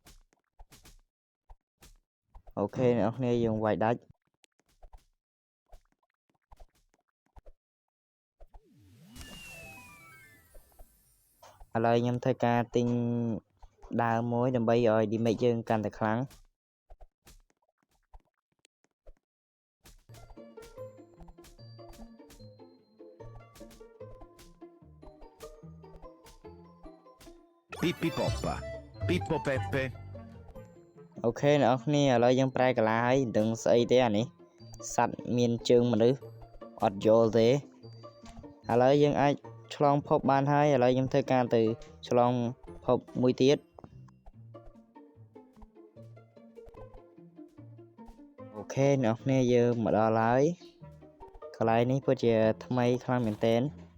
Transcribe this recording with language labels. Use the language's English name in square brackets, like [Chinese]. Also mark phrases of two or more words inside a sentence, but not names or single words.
[Khmer] អូខេអ្នកនរគ្នាយើងវាយដាច់ឥឡូវខ្ញុំធ្វើការទិញដើមមួយដើម្បីឲ្យ damage យើងកាន់តែខ្លាំង Pippi poppa. Pippo peppe. អូខេអ្នកនរគ្នាឥឡូវយើងប្រែកាឡាហើយមិនដឹងស្អីទេអានេះសัตว์មានជើងមនុស្សអត់យល់ទេឥឡូវយើងអាចឆ្លងភពបានហើយឥឡូវខ្ញុំធ្វើការទៅឆ្លងភពមួយទៀត អូខេអ្នកនរគ្នាយើងមកដល់ហើយកន្លែងនេះពិតជាថ្មីខ្លាំងមែនទែន